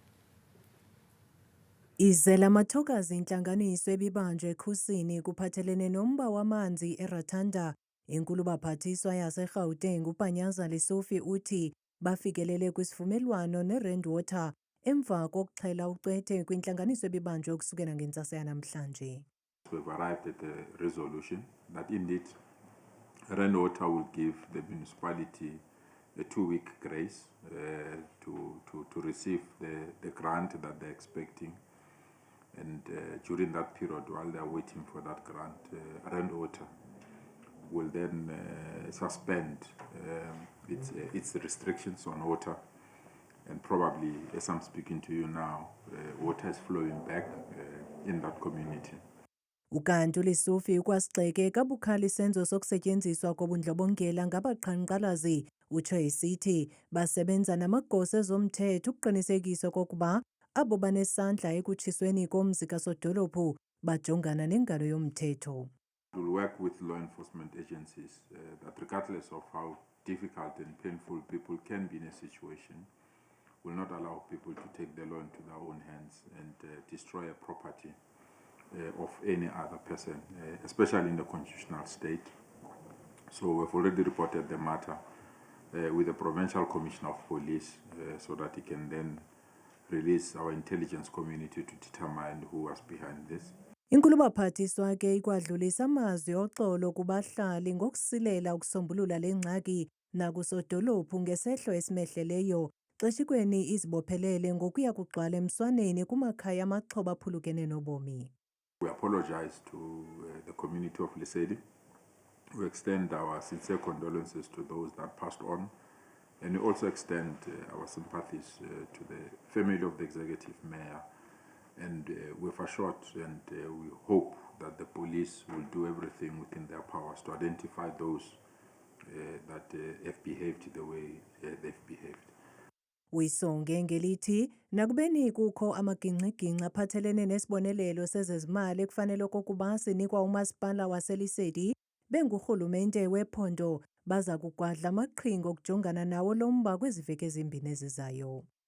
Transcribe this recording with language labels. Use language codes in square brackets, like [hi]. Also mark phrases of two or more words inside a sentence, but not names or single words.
[xh] Izela Mathokazi intlanganiso ebibanjwe ekhusini kuphathelene nomba wamanzi eRatanda. Inkulu baphathiswa yaseGauteng uPanyaza Lesofi uthi bafikelele kwisivumelwano neRand Water emva kokuxhela ucwethe kwintlanganiso ebibanjwe ukusukela ngentsasa yanamhlanje. [en] We've arrived at a resolution that indeed Rand Water will give the municipality a 2-week grace to receive the grant that they're expecting. And during that period, while they are waiting for that grant, Rand Water will then suspend its restrictions on water. And probably, as I'm speaking to you now, water is flowing back in that community. [xh] Ukanti uLesofi ukwasigxeke kabukhali isenzo sokusetyenziswa kobundlobongela ngabaqhankqalazi. Utsho esithi basebenza namagosa ezomthetho ukuqinisekisa kokuba abo banesandla ekutshisweni komzi kasodolophu bajongana nengalo yomthetho. [en] We'll work with law enforcement agencies that regardless of how difficult and painful people can be in a situation, will not allow people to take the law into their own hands and destroy a property of any other person, especially in the constitutional state. So we've already reported the matter with the Provincial Commissioner of Police so that he can then release our intelligence community to determine who was behind this. [xh] Inkulu baphathiswa ke ikwadlulisa amazwi oxolo kubahlali ngokusilela ukusombulula le ngxaki nakusodolophu ngesehlo esimehleleyo xeshikweni izibophelele ngokuya kugcwala emswaneni kumakhaya amaxhoba aphulukene nobomi. [en] We apologize to the community of Lesedi. We extend our sincere condolences to those that passed on, and we also extend our sympathies to the family of the executive mayor. And we've assured and we hope that the police will do everything within their powers to identify those that have behaved the way they've behaved. [xh] Uyisonge ngelithi nakubeni kukho amagingxigingxi aphathelene nesibonelelo sezezimali ekufanele okokuba sinikwa umasipala waseLesedi, bengurhulumente wephondo baza kugwadla amaqhinga okujongana nawo lo mba kweziveki ezimbini ezizayo.